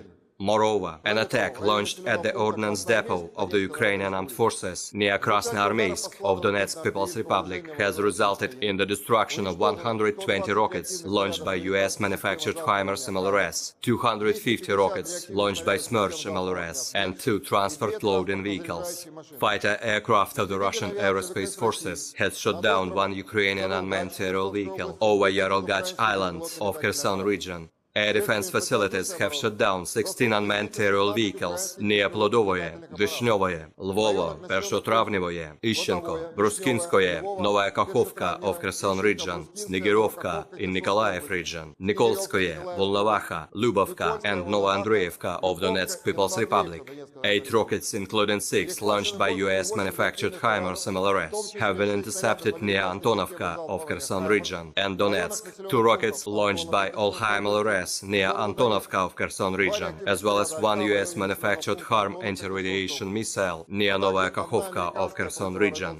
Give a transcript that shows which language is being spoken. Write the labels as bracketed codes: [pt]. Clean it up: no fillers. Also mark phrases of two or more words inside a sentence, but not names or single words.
[en] Moreover, an attack launched at the ordnance depot of the Ukrainian Armed Forces near Krasnoarmeysk of Donetsk People's Republic has resulted in the destruction of 120 rockets launched by US-manufactured HIMARS MLRS, 250 rockets launched by Smerch MLRS, and 2 transport loading vehicles. Fighter aircraft of the Russian aerospace forces has shot down 1 Ukrainian unmanned aerial vehicle over Yarolgach Island of Kherson region. Air defense facilities have shot down 16 unmanned aerial vehicles near Plodovoye, Vishnyovoye, Lvovo, Pershotravnevoye, Ishchenko, Bruskinskoye, Novaya Kakhovka of Kherson region, Snigirovka in Nikolaev region, Nikolskoye, Volnovacha, Lubovka and Novoandreevka of Donetsk People's Republic. 8 rockets, including 6 launched by US-manufactured HIMARS MLRS, have been intercepted near Antonovka of Kherson region and Donetsk. 2 rockets launched by Olha MLRS near Antonovka of Kherson region, as well as 1 US-manufactured HARM anti-radiation missile near Novaya Kakhovka of Kherson region.